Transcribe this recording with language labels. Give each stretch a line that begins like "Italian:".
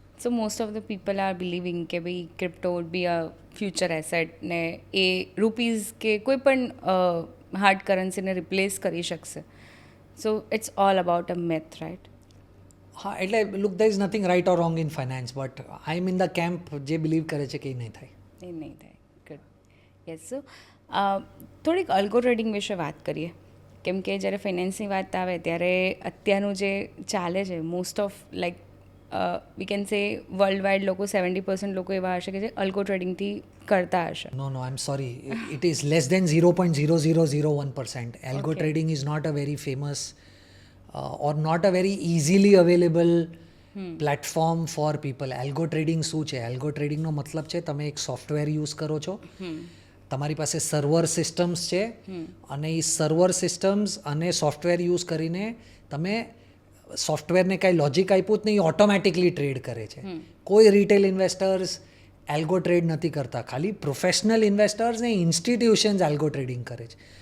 English: So most of the people are believing
Gujarati: કે ભાઈ
English: crypto would be a future asset
Gujarati: ને એ rupees કે કોઈ પણ હાર્ડ કરન્સીને રિપ્લેસ કરી શકશે.
English: So it's all about a myth, right?
Gujarati: હા, એટલે look
English: there is nothing right or wrong in finance, but I am in the camp
Gujarati: જે believe કરે છે કે એ નહીં થાય. એ નહીં થાય. ગુડ. યસ. સો થોડીક અલ્ગો ટ્રેડિંગ વિશે વાત કરીએ, કેમ કે જ્યારે ફાઇનાન્સની વાત આવે ત્યારે અત્યારનું જે ચાલે છે most of like we can say world wide લોકો 70% લોકો એવા હશે કે જે અલ્ગો ટ્રેડિંગથી કરતા હશે.
English: No, I'm sorry. It is less than 0.0001%. Algo Okay. trading is not a very famous or not a very easily available platform for people.
Gujarati: Algo trading શું છે? Algo trading નો મતલબ છે તમે એક સોફ્ટવેર યુઝ કરો છો, તમારી પાસે સર્વર સિસ્ટમ્સ છે, અને એ સર્વર સિસ્ટમ્સ અને સોફ્ટવેર યુઝ કરીને તમે સોફ્ટવેરને કાંઈ લોજિક આપ્યું જ નહીં, ઓટોમેટિકલી ટ્રેડ કરે છે. કોઈ રિટેલ ઇન્વેસ્ટર્સ એલ્ગો ટ્રેડ નથી કરતા, ખાલી પ્રોફેશનલ ઇન્વેસ્ટર્સ ને ઇન્સ્ટિટ્યુશન્સ એલ્ગો ટ્રેડિંગ કરે છે.